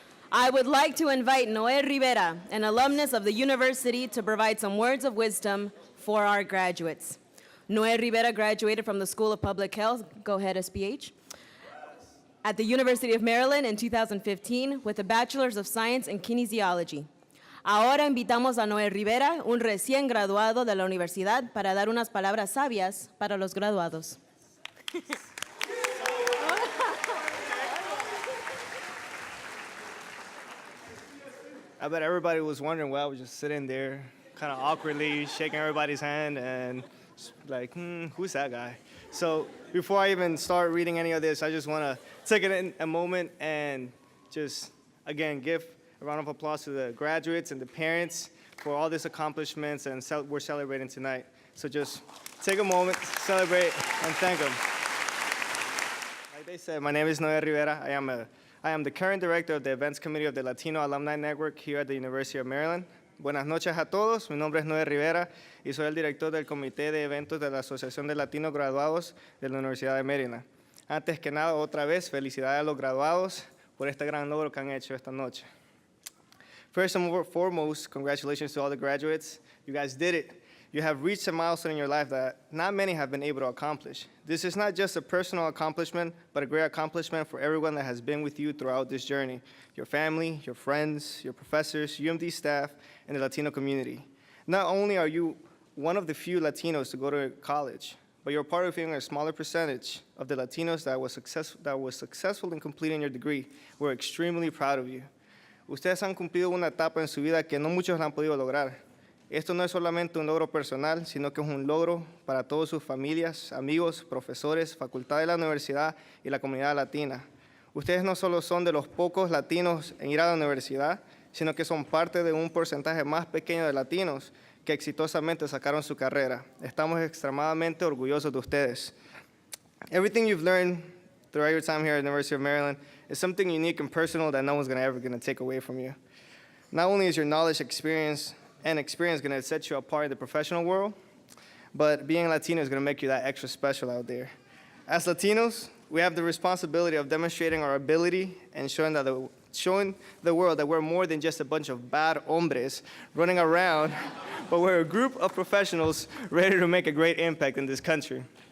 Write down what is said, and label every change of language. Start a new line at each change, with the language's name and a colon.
English: I would like to invite Noé Rivera, an alumnus of the university, to provide some words of wisdom for our graduates. Noé Rivera graduated from the School of Public Health, go ahead SPH, at the University of Maryland in 2015 with a Bachelor's of Science in Kinesiology.
Spanish: Ahora invitamos a Noé Rivera, un recién graduado de la universidad, para dar unas palabras sabias para los graduados.
English: I bet everybody was wondering why I was just sitting there, kind of awkwardly shaking everybody's hand and like, who's that guy? So before I even start reading any of this, I just want to take a moment and just, again, give a round of applause to the graduates and the parents for all these accomplishments and we're celebrating tonight. So just take a moment, celebrate, and thank them. Like they said, my name is Noé Rivera. I am the current director of the Events Committee of the Latino Alumni Network here at the University of Maryland.
Spanish: Buenas noches a todos, mi nombre es Noé Rivera y soy el director del Comité de Eventos de la Asociación de Latinos Graduados de la Universidad de Maryland. Antes que nada, otra vez, felicidades a los graduados por este gran logro que han hecho esta noche.
English: First and foremost, congratulations to all the graduates. You guys did it. You have reached a milestone in your life that not many have been able to accomplish. This is not just a personal accomplishment, but a great accomplishment for everyone that has been with you throughout this journey. Your family, your friends, your professors, UMD staff, and the Latino community. Not only are you one of the few Latinos to go to college, but you're part of even a smaller percentage of the Latinos that was successful in completing your degree. We're extremely proud of you.
Spanish: Ustedes han cumplido una etapa en su vida que no muchos la han podido lograr. Esto no es solamente un logro personal, sino que es un logro para todas sus familias, amigos, profesores, facultad de la universidad y la comunidad latina. Ustedes no solo son de los pocos latinos en ir a la universidad, sino que son parte de un porcentaje más pequeño de latinos que exitosamente sacaron su carrera. Estamos extremadamente orgullosos de ustedes.
English: Everything you've learned throughout your time here at the University of Maryland is something unique and personal that no one's ever going to take away from you. Not only is your knowledge, experience going to set you apart in the professional world, but being Latino is going to make you that extra special out there. As Latinos, we have the responsibility of demonstrating our ability and showing the world that we're more than just a bunch of bad hombres running around, but we're a group of professionals ready to make a great impact in this country.